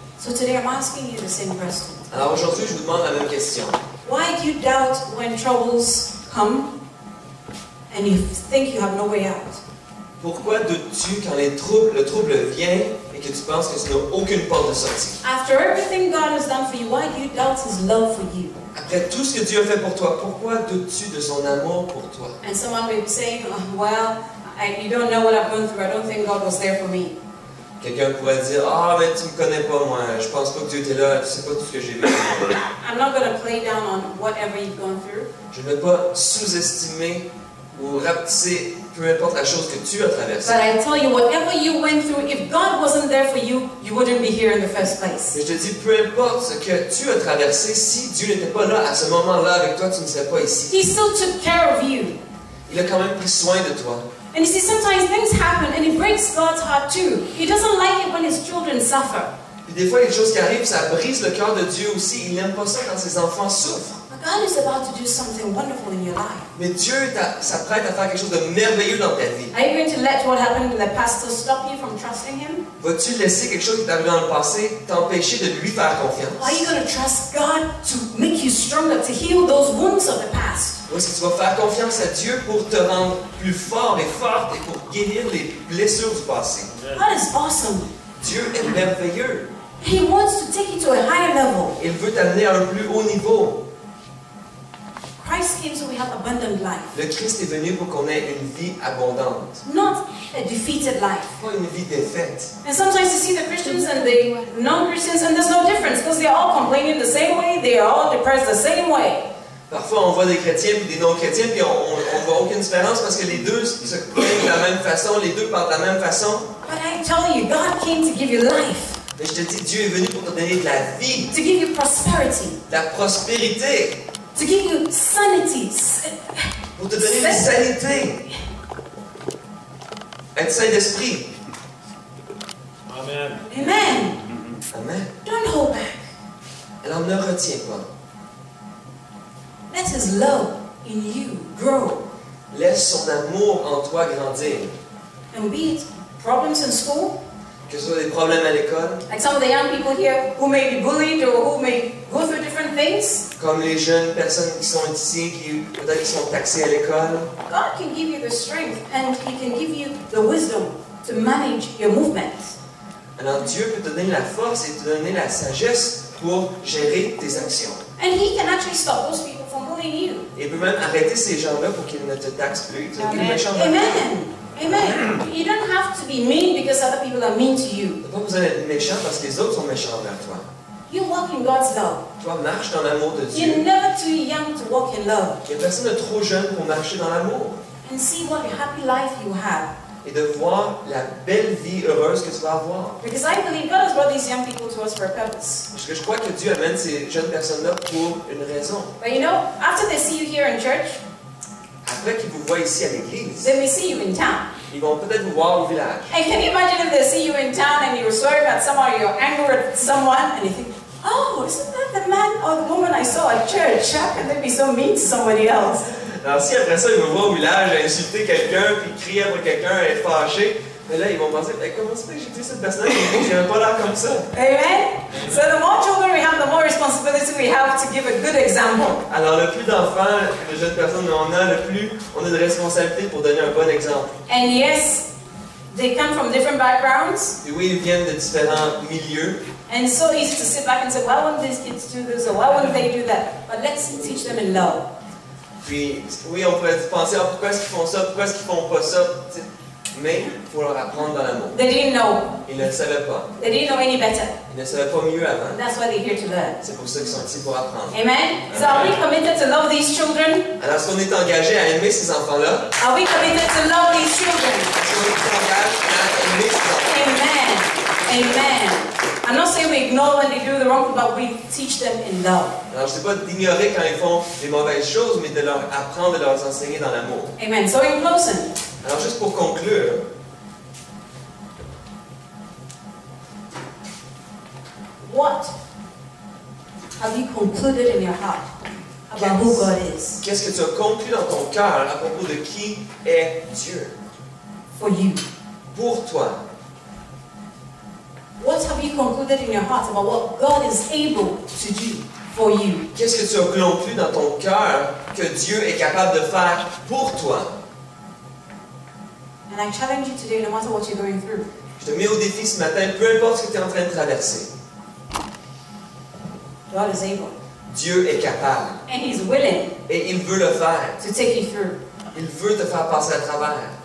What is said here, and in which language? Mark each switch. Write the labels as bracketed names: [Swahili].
[English] So today I'm asking you the same question. [French] Alors aujourd'hui, je vous demande la même question. [English] Why do you doubt when troubles come and you think you have no way out? [French] Pourquoi doutes-tu quand le trouble vient et que tu penses que tu n'as aucune porte de sortie? [English] After everything God has done for you, why do you doubt His love for you? [French] Après tout ce que Dieu a fait pour toi, pourquoi doutes-tu de son amour pour toi? [English] And someone may be saying, oh, well, you don't know what I've gone through. I don't think God was there for me. [French] Quelqu'un pourrait dire, ah, mais tu me connais pas, moi, je pense pas que Dieu était là, tu sais pas tout ce que j'ai vécu. [English] I'm not going to play down on whatever you've gone through. [French] Je ne veux pas sous-estimer ou rapetisser peu importe la chose que tu as traversée. [English] But I tell you, whatever you went through, if God wasn't there for you, you wouldn't be here in the first place. [French] Mais je te dis, peu importe ce que tu as traversé, si Dieu n'était pas là à ce moment-là avec toi, tu ne serais pas ici. [English] He still took care of you. [French] Il a quand même pris soin de toi. [English] And you see, sometimes things happen and it breaks God's heart too. He doesn't like it when His children suffer. [French] Puis des fois, les choses qui arrivent, ça brise le cœur de Dieu aussi. Il n'aime pas ça quand ses enfants souffrent. [English] But God is about to do something wonderful in your life. [French] Mais Dieu s'apprête à faire quelque chose de merveilleux dans ta vie. [English] Are you going to let what happened in the past to stop you from trusting Him? [French] Vas-tu laisser quelque chose qui t'est arrivé dans le passé t'empêcher de lui faire confiance? [English] Are you going to trust God to make you stronger, to heal those wounds of the past? [French] Ou est-ce que tu vas faire confiance à Dieu pour te rendre plus fort et forte et pour guérir les blessures du passé? [English] God is awesome. [French] Dieu est merveilleux. [English] He wants to take you to a higher level. [French] Il veut t'amener à un plus haut niveau. [English] Christ came so we have abundant life, [French] Le Christ est venu pour qu'on ait une vie abondante, [English] not a defeated life. [French] pas une vie défaite. [English] And sometimes you see the Christians and the non-Christians and there's no difference because they're all complaining the same way, they are all depressed the same way. [French] Parfois, on voit des chrétiens et des non-chrétiens, puis on ne voit aucune différence parce que les deux se plaignent de la même façon, les deux parlent de la même façon. [English] But I tell you, God came to give you life, [French] Mais je te dis, Dieu est venu pour te donner de la vie, [English] to give you prosperity, [French] de la prospérité, [English] to give you sanity, [French] pour te donner une sanité, être saint d'esprit. [English] Amen. Amen. Amen. Don't hold back. [French] Alors ne retiens pas. [English] Let His love in you grow. [French] Laisse son amour en toi grandir. [English] And be it problems in school, [French] Que ce soit des problèmes à l'école, [English] like some of the young people here who may be bullied or who may go through different things. [French] comme les jeunes personnes qui sont ici, qui peut-être sont taxées à l'école. [English] God can give you the strength and He can give you the wisdom to manage your movements. [French] Alors Dieu peut te donner la force et te donner la sagesse pour gérer tes actions. [English] And He can actually stop those people from bullying you. [French] Et il peut même arrêter ces gens-là pour qu'ils ne te taxent plus, qu'ils ne changent pas. [English] Amen. Amen. You don't have to be mean because other people are mean to you. [French] Tu n'as pas besoin d'être méchant parce que les autres sont méchants envers toi. [English] You walk in God's love. [French] Toi, marche dans l'amour de [English] You're [French] Dieu. [English] never too young to walk in love. [French] Il n'y a personne de trop jeune pour marcher dans l'amour. [English] And see what a happy life you have. [French] Et de voir la belle vie heureuse que tu vas avoir. [English] Because I believe God has brought these young people to us for a purpose. [French] Parce que je crois que Dieu amène ces jeunes personnes-là pour une raison. [English] But you know, after they see you here in church, [French] Après qu'ils vous voient ici à l'église, [English] they may see you in town. [French] ils vont peut-être vous voir au village. [English] And can you imagine if they see you in town and you're swearing at someone or you're angry at someone and you think, oh, isn't that the man or the woman I saw at church? How can they be so mean to somebody else? [French] Alors si après ça, ils me voient au village à insulter quelqu'un, puis crier après quelqu'un, à être fâché, mais là, ils vont penser, comment ça fait que j'ai dit cette personne qui j'ai pas l'air comme ça? [English] Amen? So the more children we have, the more responsibility we have to give a good example. [French] Alors le plus d'enfants, de jeunes personnes on a, le plus on a de responsabilité pour donner un bon exemple. [English] And yes, they come from different backgrounds. [French] Et oui, ils viennent de différents milieux. [English] And it's so easy to sit back and say, why wouldn't these kids do this or why wouldn't they do that? But let's teach them in love. [French] Puis, oui, on pourrait penser, ah, pourquoi est-ce qu'ils font ça, pourquoi est-ce qu'ils font pas ça? Mais il faut leur apprendre dans l'amour. [English] They didn't know. [French] Ils ne le savaient pas. [English] They didn't know any better. [French] Ils ne savaient pas mieux avant. [English] That's why they're here to learn. [French] C'est pour ça qu'ils sont ici pour apprendre. [English] Amen? So are we committed to love these children? [French] Alors, est-ce qu'on est engagé à aimer ces enfants-là? [English] Are we committed to love these children? [French] Est-ce qu'on est engagé à aimer ces enfants? [English] Amen. Amen. I'm not saying we ignore when they do the wrong, but we teach them in love. [French] Alors, je ne sais pas d'ignorer quand ils font des mauvaises choses, mais de leur apprendre, de leur enseigner dans l'amour. [English] Amen. So in closing, [French] Alors, juste pour conclure, [English] what have you concluded in your heart about who God is [French] qu'est-ce que tu as conclu dans ton cœur à propos de qui est Dieu [English] for you? [French] pour toi? [English] What have you concluded in your heart about what God is able to do for you? [French] Qu'est-ce que tu as conclu dans ton cœur que Dieu est capable de faire pour toi? [English] And I challenge you today, no matter what you're going through, [French] Je te mets au défi ce matin, peu importe ce que tu es en train de traverser. [English] God is able. [French] Dieu est capable [English] And He's willing [French] et il veut le faire. [English] to take you through. [French] Il veut te faire passer à travers.